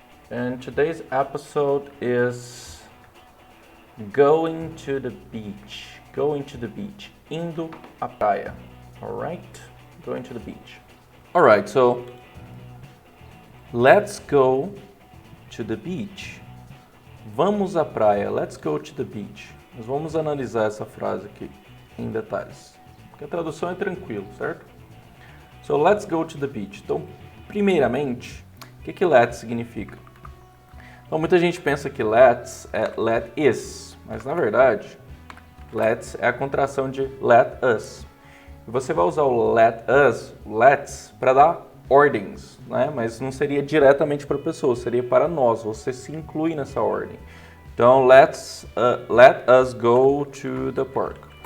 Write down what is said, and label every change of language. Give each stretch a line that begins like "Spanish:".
English: And today's episode is going to the beach. Going to the beach.
Portuguese: Indo à praia.
English: Alright? Going to the beach. Alright, so let's go to the beach.
Portuguese: Vamos à praia.
English: Let's go to the beach.
Portuguese: Nós vamos analisar essa frase aqui em detalhes. Porque a tradução é tranquilo, certo?
English: So, let's go to the beach.
Portuguese: Então, primeiramente, o que let's significa? Então, muita gente pensa que let's é let is, mas na verdade, let's é a contração de let us. E você vai usar o let us, let's, para dar ordens, né? Mas não seria diretamente para a pessoa, seria para nós, você se inclui nessa ordem.
English: Então, let us go to the park.